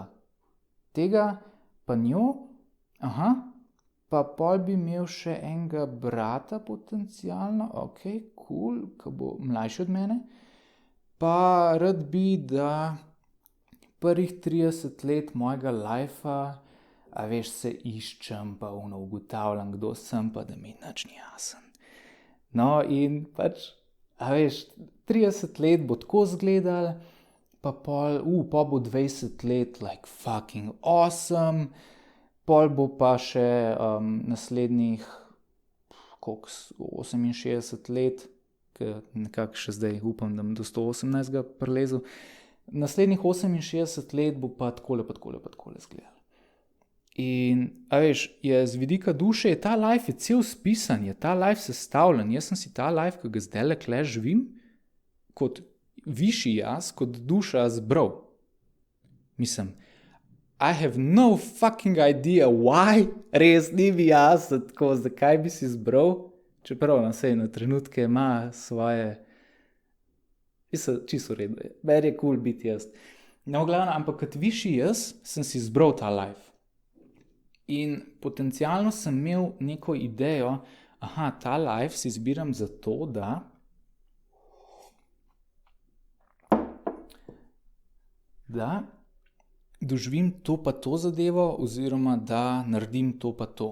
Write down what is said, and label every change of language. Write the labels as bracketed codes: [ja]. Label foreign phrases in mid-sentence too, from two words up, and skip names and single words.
[sl] Tega pa njo, pa pol bi imel še enega brata potencialno, ok, cool, ki bo mlajši od mene, pa rad bi, da prvih 30 let mojega lifea, se iščem, pa ugotavljam, kdo sem, pa da mi nič ni jasen. No, in pač, 30 let bo tako izgledal, pa pol bo 20 let [en] like fucking awesome, [sl] pol bo pa še naslednjih 68 let, ki nekako še zdaj upam, da bom do 118 prilezel, naslednjih 68 let bo pa takole izgledal. In, je z vidika duše, ta life je cel spisan, je ta life sestavljen. Jaz sem si ta life, ki ga zdaj le živim, kot višji jaz kot duša zbral. Mislim, [en] I have no fucking idea why, [sl] res ni bi jaz, tako, zakaj bi si zbral, čeprav na trenutke ima svoje, čisto v redu, meni je cool biti jaz. No, glavno, ampak kot višji jaz sem si zbral ta life. In potencialno sem imel neko idejo, ta life si zbiram zato, da doživim to pa to zadevo, oziroma da naredim to pa to.